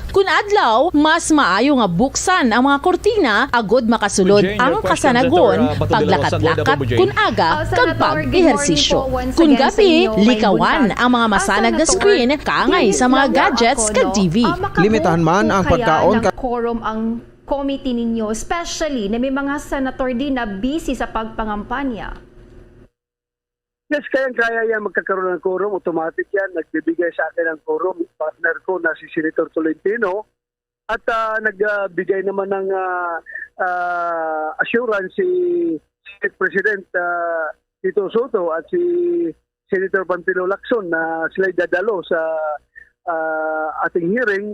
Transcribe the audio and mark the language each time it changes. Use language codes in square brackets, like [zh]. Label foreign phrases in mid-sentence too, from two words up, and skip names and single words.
[hil] Kun adlaw, mas maayo nga buksan ang mga kortina agud makasulod ang kasanagon, paglakat-lakat kun aga kag pag-ehersisyo. Kun gabi, likawan ang mga masanag na screen kangay sa mga gadgets kag TV. Limitahan man ang pagkaon kag quorum ang committee ninyo, [tl] especially na may mga senator din na busy sa pagpangampanya. Yes, kaya yan magkakaroon ng quorum. Automatic yan. Nagbibigay sa akin ng quorum. Partner ko na si Senator Tolentino. At nagbigay naman ng assurance si Senate President Tito Soto at si Senator Pantilo Lacson na sila'y dadalo sa ating hearing.